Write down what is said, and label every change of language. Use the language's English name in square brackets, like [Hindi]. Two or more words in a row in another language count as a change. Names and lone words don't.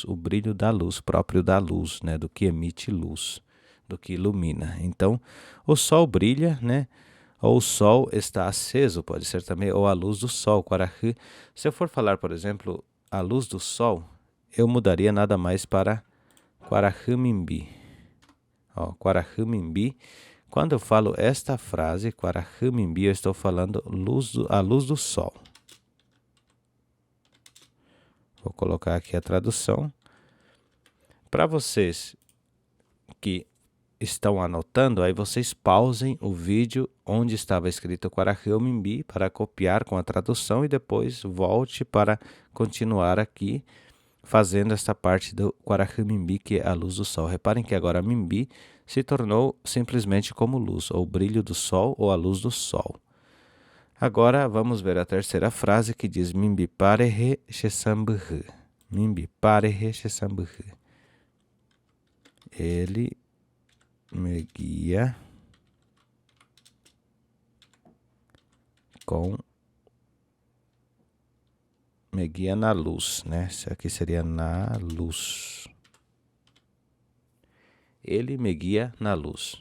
[Portuguese] O brilho da luz, próprio da luz, né? Do que emite luz, do que ilumina. Então, o sol brilha, né? Ou o sol está aceso, pode ser também, ou a luz do sol, Quarahu. Se eu for falar, por exemplo, a luz do sol, eu mudaria nada mais para [Guarani] Quarahu mimbi. Quarahu mimbi. [Portuguese] Quando eu falo esta frase, [Guarani] Quarahu mimbi, [Portuguese] eu estou falando a luz do sol. Vou colocar aqui a tradução. Para vocês que estão anotando, aí vocês pausem o vídeo onde estava escrito [Guarani] Quarahu mimbi [Portuguese] para copiar com a tradução e depois volte para continuar aqui fazendo esta parte do [Guarani] Quarahu mimbi, [Portuguese] que é a luz do sol. Reparem que agora mimbi se tornou simplesmente como luz, ou brilho do sol, ou a luz do sol. Agora vamos ver a terceira frase que diz [Guarani] mimbi parehe shesambuhu. Mimbi parehe shesambuhu. [Portuguese] Ele me guia na luz, né? Isso aqui seria na luz. Ele me guia na luz.